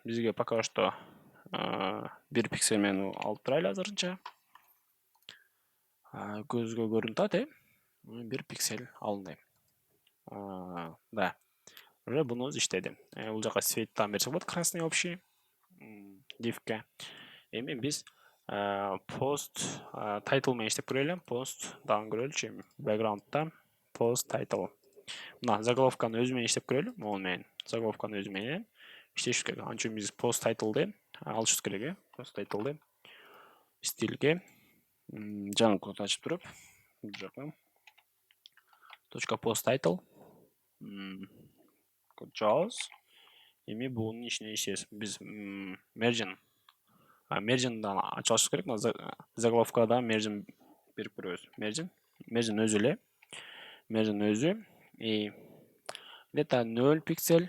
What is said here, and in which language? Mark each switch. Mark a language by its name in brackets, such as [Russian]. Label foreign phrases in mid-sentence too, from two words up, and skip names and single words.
[Kyrgyz] Бизге [Russian] пока что [Kyrgyz] 1 пиксель менен алып турайлы азырынча. Көзгө көрүнүп атат, 1 пиксель алынды. Да. Уже бунубуз иштеди. Бул жака светтан берсек болот, [Russian] красный общий [Kyrgyz] дивке. Эми биз [English] post title [Kyrgyz] менен иштеп көрөлү. Post дагы көрөлүчү. Background'та [English] post title. [Kyrgyz] Мына заголовканы өзү менен иштеп көрөлү. Могу менен заголовканы өзү менен иштешибиз керек. Анча үчүн биз [English] post title'ды [Kyrgyz] алышыбыз керек. [English] Post title'ды [Kyrgyz] стилге жаңы код ачып туруп, бул жака [English] .post title [Kyrgyz] код жазабыз. Эми бунун ичине иштейбиз. Биз margin'дан ачып алышыбыз керек. Мына заголовкада margin берип көрөбүз. Margin өзү эле. Margin өзү где-то 0 пиксель.